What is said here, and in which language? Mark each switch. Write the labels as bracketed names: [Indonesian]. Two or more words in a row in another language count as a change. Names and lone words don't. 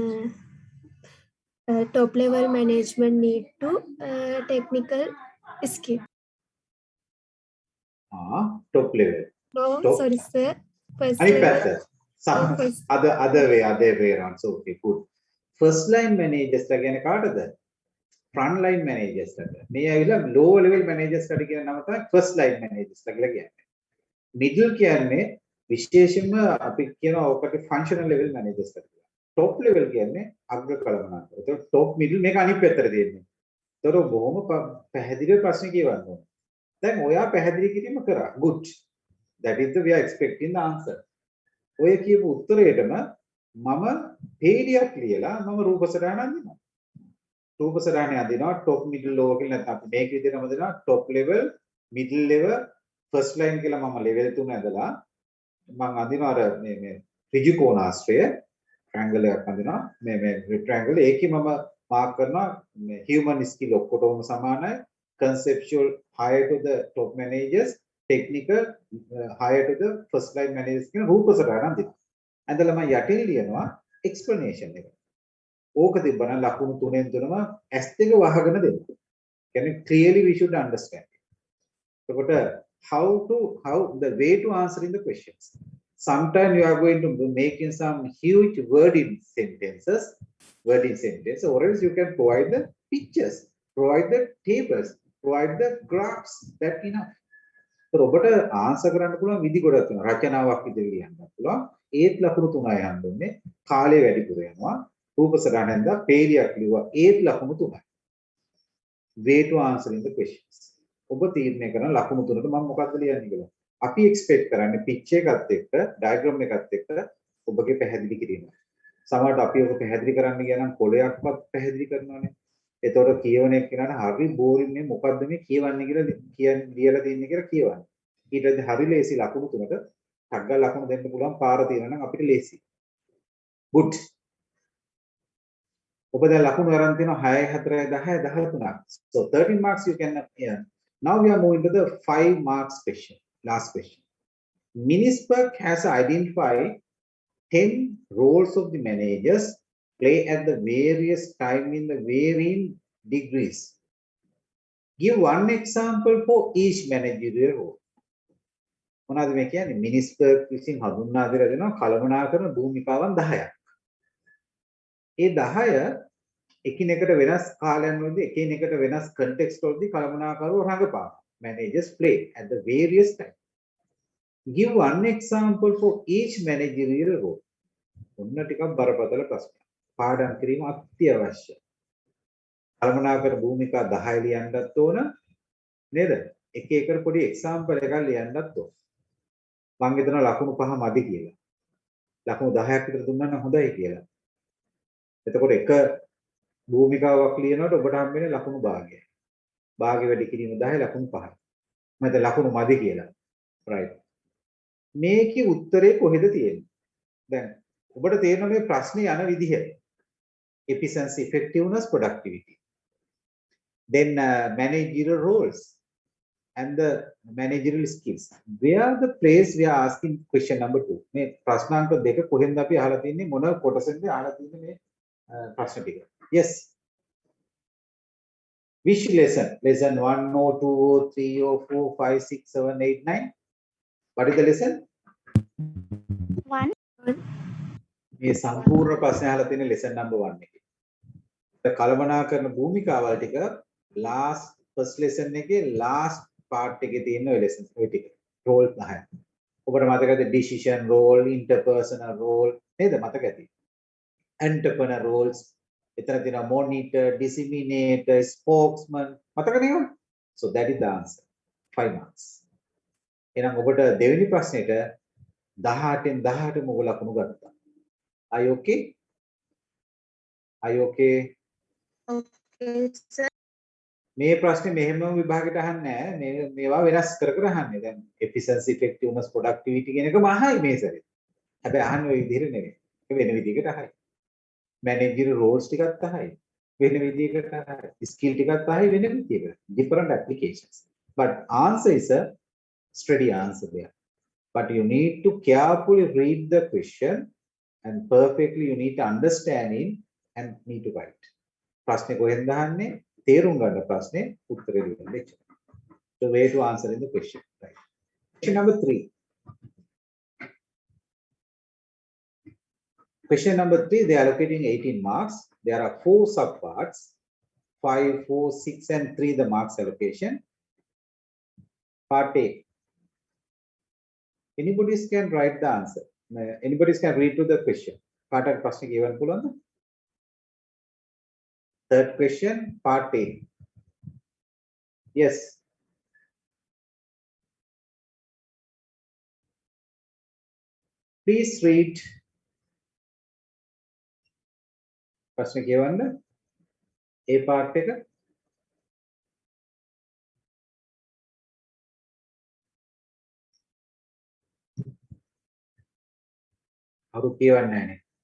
[English] Top level management need to technical skill. Top level. No, Top. sorry sir. First Any level. better? Some first. other way around. So okay, good. First line managers again කාටද? Front line managers [Sinhala] ට. මේ ඇවිල්ලා [English] low level managers [Sinhala] ට කියන නම තමයි [English] first line managers [Sinhala] කියලා කියන්නේ. Middle කියන්නේ විශේෂයෙන්ම අපි කියනවා ඔකට [English] functional level managers [Sinhala] ට කියලා. [English] Top level [Sinhala] කියන්නේ අග්‍ර කළමනාකර. ඒතකොට [English] top middle [Sinhala] මේක අනිත් පැත්තට තියෙන්නේ. ඒතකොට බොහොම පැහැදිලිව ප්‍රශ්න කියවන්න ඕනේ. දැන් ඔයා පැහැදිලි කිරීම කරා. [English] Good. That is the we are expecting the answer. [Sinhala] ඔය කියපු උත්තරේටම මම පේලියක් ලියලා මම රූප සටහන අඳිනවා. රූප සටහන අඳිනවා [English] top middle low [Sinhala] කියලා නැත්නම් අපි මේක විදිහටම අඳිනවා [English] top level middle level first line [Sinhala] කියලා මම level 3 ඇදලා මම අඳිනවා අර මේ ඍජු කෝණාශ්‍රය triangle එකක් අඳිනවා මේ rectangle ඒකේ මම මාක් කරනවා [English] human skill [Sinhala] ඔක්කොටම සමානයි [English] conceptual higher to the top managers technical higher to the first line managers [Sinhala] කියන රූප සටහන අඳිනවා. ඇඳලා මම යටින් ලියනවා explanation එක. ඕක තිබ්බනම් ලකුණු 3න් 3ම S2 වහගෙන දෙන්න. [English] කියන්නේ clearly we should understand. එතකොට how the way to answering the questions. Sometimes you are going to making some huge wording sentence, or else you can provide the pictures, provide the tables, provide the graphs. That enough. [Sinhala] ඔබට ආන්සර් කරන්න පුළුවන් විදි ගොඩක් තියෙනවා. රචනාවක් ඉදිරි ලියන්න පුළුවන්. ඒත් ලකුණු 3යි යන්න ඕනේ. කාලය වැඩිපුර යනවා. රූප සටහනෙන්ද පේලියක් ලියුවා. ඒත් ලකුණු 3යි. [English] Way to answering the questions. [Sinhala] ඔබ තීරණය කරන ලකුණු 3ට මම මොකක්ද ලියන්නේ කියලා. අපි එක්ස්පෙක්ට් කරන්නේ පිච් එකත් එක්ක, ඩයග්‍රෑම් එකත් එක්ක ඔබගේ පැහැදිලි කිරීම. සමහරවිට අපි ඔබ පැහැදිලි කරන්න ගියා නම් කොලයක්වත් පැහැදිලි කරනවානේ. එතකොට කියවන එක කියනහට හරි බෝරින් මේ මොකද්ද මේ කියවන්නේ කියලා කියන්නේ ලියලා තින්නේ කියලා කියවන්නේ. ඊට පස්සේ හරි ලේසි ලකුණු 3ට ටග්ග ලකුණු දෙන්න පුළුවන් පාර තියෙනවා නම් අපිට ලේසි. good. ඔබ දැන් ලකුණු අරන් තියෙනවා 6 4 10 13ක්. [English] So 13 marks you can earn. Now we are moving to the 5 marks question. Last question. Minisberg has identified 10 roles of the managers play at the various time in the varying degrees. Give one example for each managerial role. [Sinhala] මොනවද මේ කියන්නේ? මිනිස්බර්ග් විසින් හඳුන්වා දෙලා දෙනවා කළමනාකරන භූමිකාවන් 10ක්. ඒ 10 එකිනෙකට වෙනස් කාලයන් වලදී එකිනෙකට වෙනස් context වලදී කළමනාකරව රඟපාන. [English] Managers play at the various time. Give one example for each managerial role. [Sinhala] ඔන්න ටිකක් බරපතල ප්‍රශ්නයක්. පාඩම් කිරීම අත්‍යවශ්‍යයි. කළමනාකර භූමිකා 10 ලියන්නත් ඕන නේද? එක එකට පොඩි එක්සැම්පල් එකක් ලියන්නත් ඕන. මම හිතනවා ලකුණු 5 මදි කියලා. ලකුණු 10ක් විතර දුන්නා නම් හොඳයි කියලා. එතකොට එක භූමිකාවක් ලියනකොට ඔබට හම්බ වෙන්නේ ලකුණු භාගයයි. භාගය වැඩි කිරීම 10 ලකුණු 5යි. මම හිතා ලකුණු මදි කියලා. right. මේකේ උත්තරේ කොහෙද තියෙන්නේ? දැන් ඔබට තේරෙනවා මේ ප්‍රශ්නේ යන විදිහ. [English] efficiency, effectiveness, productivity. Then managerial roles and the managerial skills. Where the place we are asking question number 2. [Sinhala] මේ ප්‍රශ්නාංක දෙක කොහෙන්ද අපි අහලා තින්නේ මොන කොටසෙන්ද අහලා තින්නේ මේ ප්‍රශ්න ටික. [English] Yes. Which lesson? Lesson 1 or 2 or 3 or 4, 5, 6, 7, 8, 9. What is the lesson? 1. [Sinhala] මේ සම්පූර්ණ ප්‍රශ්න අහලා තියෙන [English] lesson number 1 [Sinhala] එකේ. කලමනාකරන භූමිකාවල් ටික [English] last first lesson [Sinhala] එකේ [English] last part [Sinhala] එකේ තියෙන ඔය lessons ඔය ටික. role 10. ඔබට මතකද [English] decision role, interpersonal role [Sinhala] නේද මතක ඇති. [English] entrepreneur roles [Sinhala] එතන තියෙනවා [English] monitor, disseminator, spokesman [Sinhala] මතක නේද? [English] So that is the answer. 5 marks. [Sinhala] එහෙනම් ඔබට දෙවෙනි ප්‍රශ්නෙට 18න් 18ම ඔබ ලකුණු ගත්තා. [English] Are you okay? Are you okay? Okay, sir. [Sinhala] මේ ප්‍රශ්නේ මෙහෙම විභාගයට අහන්නේ නැහැ. මේවා වෙනස් කර කර අහන්නේ. දැන් [English] efficiency, effectiveness, productivity [Sinhala] කියන එකම අහයි මේ සැරේ. හැබැයි අහන්නේ ওই විදිහට නෙවෙයි. වෙන විදිහකට අහයි. [English] managerial roles [Sinhala] ටිකත් අහයි. වෙන විදිහකට අහයි. skill ටිකත් අහයි වෙන විදිහකට. [English] Different applications. But answer is a steady answer there. But you need to carefully read the question and perfectly you need to understand it and need to write. [Sinhala] ප්‍රශ්නේ කොහෙන්ද අහන්නේ? තේරුම් ගන්න ප්‍රශ්නේ උත්තරේ දෙන්න එච්චර. [English] The way to answer in the question. Right. Question number 3. Question number 3, they are allocating 18 marks. There are 4 subparts, 5, 4, 6 and 3 the marks allocation. Part A. Anybody can write the answer. Anybody can read to the question. [Sinhala] Part A ප්‍රශ්නේ කියවන්න පුළුවන්ද? [English] Third question, part A. Yes. Please read. [Sinhala] ප්‍රශ්න කියවන්න. A part එක. අරු කියවන්නේ නැහැ නේ.